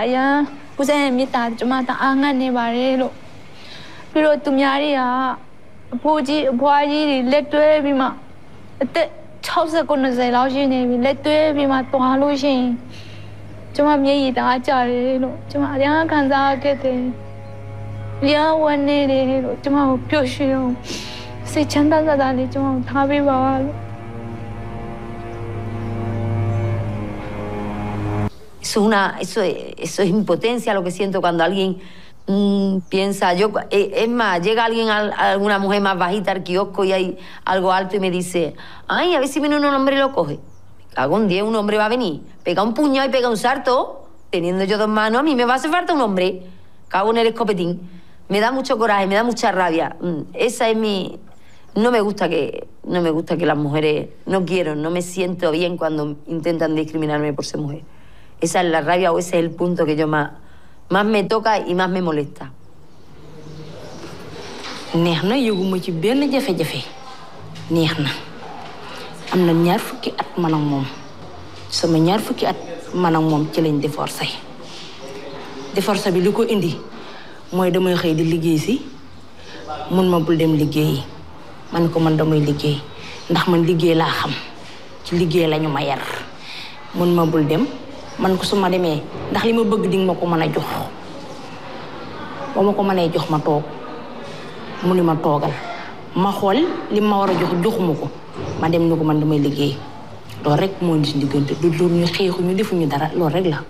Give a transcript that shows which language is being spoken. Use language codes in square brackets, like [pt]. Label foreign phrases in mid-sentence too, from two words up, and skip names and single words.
[my] အရန်ผู้ชายရဲ့မေတ္တာကျမတအားငတ်နေပါတယ်လို့ပြီးတော့သူများတွေကအဖိုးကြီးအဖွားကြီးတွေလက်တွဲပြီးမှအသက်60 90လောက်ရှိနေပြီလက်တွဲပြီးမှတွားလို့ရှိရင်ကျမမျက်ရည်တအားကျတယ်လို့ကျမအရန်ခံစားခဲ့တယ်ရဝန်နေတယ်လို့ကျမကိုပျော်ရွှင်အောင်စိတ်ချမ်းသာသာလေးကျမကိုထားပေးပါလို့ [es] Eso es impotencia lo que siento cuando alguien piensa, es más, llega alguien, alguna mujer más bajita al kiosco y hay algo alto y me dice, ay, a ver si viene un hombre y lo coge. Me cago en 10, un hombre va a venir, pega un puño y pega un salto, teniendo yo 2 manos, a mí me va a hacer falta un hombre. Cago en el escopetín. Me da mucho coraje, me da mucha rabia. Esa es mi... No me gusta que las mujeres... No quiero, no me siento bien cuando intentan discriminarme por ser mujer. Esa es la rabia o ese es el punto que yo más me toca y más me molesta. [wo] neex na yëguma ci benn jafe-jafe neex na am na 2 fukki at man ak moom sama 2 fukki at man ak moom ci lañ divorcé bi li ko indi mooy damay xëy di liggéey si mun ma bul dem liggéeyi man ko man damay liggéey ndax man liggéey laa xam ci liggéey lañu ma yar mun ma bul dem man ko su ma demee ndax li ma bëgg di nga ma ko mën a jox ba ma ko mënee jox ma toog mu ni ma toogal ma xool li ma war a jox joxuma ko ma dem ni ko man damay liggéey loolu rek moo indi diggante du loolu ñu xeexu ñu defuñu dara loolu rek la.